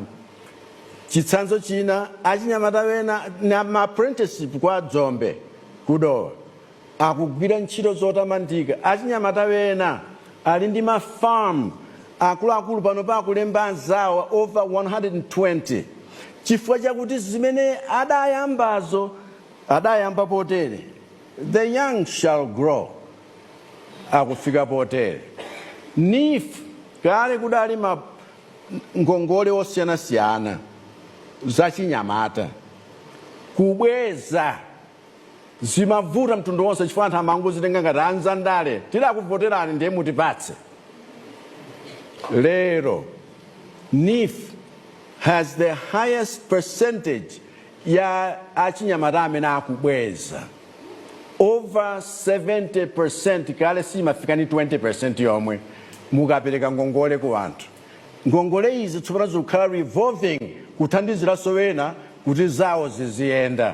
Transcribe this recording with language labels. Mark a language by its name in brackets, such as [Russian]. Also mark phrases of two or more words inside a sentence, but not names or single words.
[Nyanja] Chitsanzo china achinyamata wena na ma apprenticeship kwa Dzombe kudowa akugwira ntchito zotamandika. Achinyamata wena ali ndi ma farm akuluakulu pano pa kulemba anzawo over 120 chifukwa chakuti zimene adayamba potere. [English] The young shall grow. [Nyanja] Akufika potere. NIF kale kudali ma ngongole osiyanasiyana zachinyamata kubweza zimavuta mtundu wonse chifukwa anthu amangozitenga ngati anzandale tidakuvoterani ndiye mutipatse. [English] Lero NIF has the highest percentage [Nyanja] ya achinyamata amene akubweza. Over 70% kale simafika ni 20% yomwe mukapereka ngongole ku anthu. Ngongole izi tsopano zikukhala revolving kuthandiziraso wena kuti zawo ziziyenda.